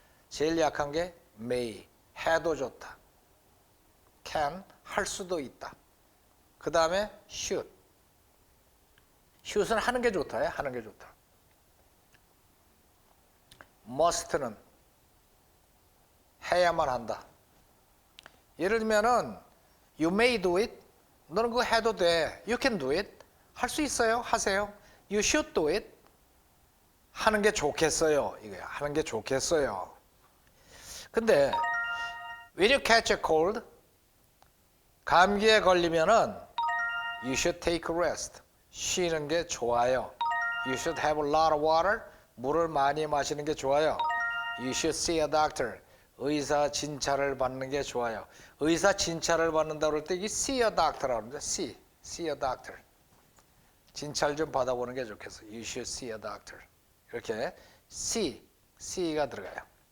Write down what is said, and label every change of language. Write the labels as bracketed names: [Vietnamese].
[Korean] 제일 약한 게 may, 해도 좋다. can, 할 수도 있다. 그 다음에 should. should은 하는 게 좋다. 하는 게 좋다. must는 해야만 한다. 예를 들면은 [English] you may do it. [Korean] 너는 그거 해도 돼. [English] You can do it. [Korean] 할 수 있어요. 하세요. [English] You should do it. [Korean] 하는 게 좋겠어요. 이거야. 하는 게 좋겠어요. 근데 [English] when you catch a cold, [Korean] 감기에 걸리면은 [English] you should take a rest. [Korean] 쉬는 게 좋아요. [English] You should have a lot of water. [Korean] 물을 많이 마시는 게 좋아요. [English] You should see a doctor. [Korean] 의사 진찰을 받는 게 좋아요. 의사 진찰을 받는다 그럴 때 이게 [English] see a doctor [Korean] 라고 하는데 see a doctor. 진찰 좀 받아보는 게 좋겠어. [English] You should see a doctor. [Korean] 이렇게 C가 들어가요.